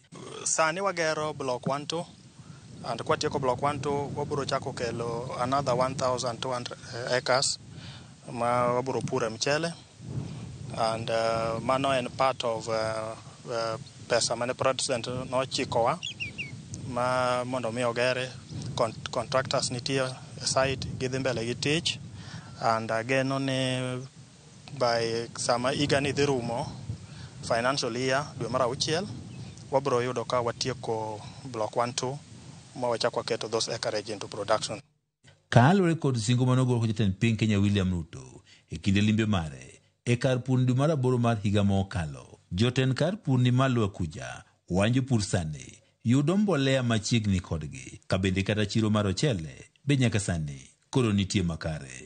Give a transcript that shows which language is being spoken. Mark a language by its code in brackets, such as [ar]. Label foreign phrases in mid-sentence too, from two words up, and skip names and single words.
[luo] Sani wagero block 12 and kwatieko block 12 wabiro chako kelo [en] another 1,200 acres [luo] ma wabiro pure mchele, and mano en [en] part of [luo] pesa mane president nochikowa ma mondo mi ogere. Contractors nitie site gidhi mbele gi tich, [en] and again [luo] ni by sama igani dhi rumo [en] financial year [luo] dwe mar 6 wabiro yudo ka watieko block 12 ma wachako keto [en] those acreage into production. [luo] Kalore kod singo manogoro jatend piny Kenya William Ruto e kinde limbe mare e kar pur dwe mar 8 mar higa mokalo, jotend kar pur ni Lower Kuja wanjo pur sani yudo mbolea machiegni kodgi, kabende kata chiro mar ochele be nyaka sani koro nitie makare.